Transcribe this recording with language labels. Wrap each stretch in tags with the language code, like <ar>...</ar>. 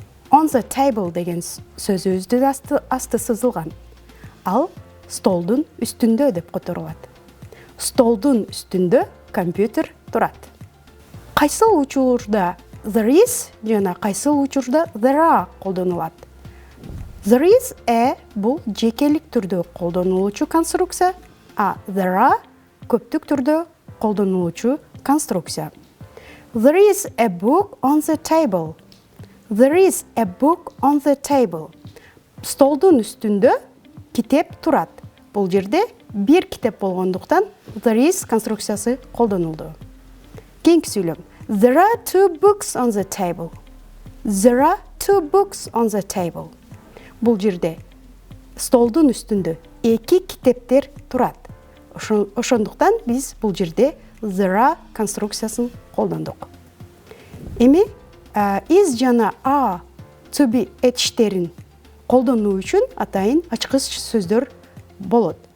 <en>On the table</en> <ky>деген сөзүбүздүн асты сызылган. Ал столдун үстүндө деп которулат. Столдун үстүндө компьютер турат. Кайсыл учурда there is жана кайсыл учурда there are колдонулат? There is a бул жекелик түрдө колдонулуучу конструкция, а there are көптүк түрдө колдонулуучу конструкция.</ky> <en>There is a book on the table. There is a book on the table.</en> <ky>Столдун үстүндө китеп турат. Бул жерде бир китеп болгондуктан there is конструкциясы колдонулду. Кийинки сүйлөм.</ky> <en>There are two books on the table. There are two books on the table.</en> <ky>Бул жерде столдун үстүндө эки китептер турат. Ошондуктан биз бул жерде there are конструкциясын колдондук. Эми is жана are to be этиштерин колдонуу үчүн атайын ачкыч сөздөр болот.</ky>